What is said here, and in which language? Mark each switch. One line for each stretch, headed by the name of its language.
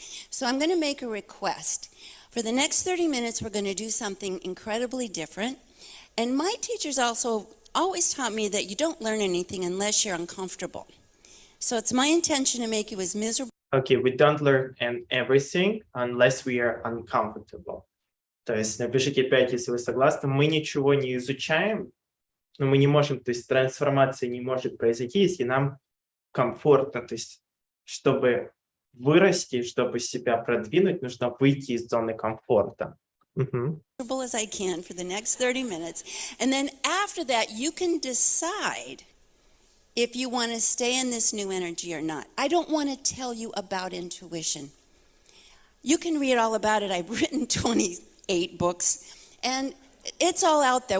English: So I'm going to make a request. For the next 30 minutes, we're going to do something incredibly different. And my teachers also always taught me that you don't learn anything unless you're uncomfortable. So it's my intention to make you as miserable. Okay, we don't learn everything unless we are uncomfortable.
Russian: То есть напишите 5, если вы согласны. Мы ничего не изучаем, но мы не можем, то есть трансформация не может произойти, если нам комфортно. То есть чтобы вырасти, чтобы себя продвинуть, нужно выйти из зоны комфорта.
English: As I can for the next 30 minutes. And then after that, you can decide if you want to stay in this new energy or not. I don't want to tell you about intuition. You can read all about it. I've written 28 books. And It's all out there.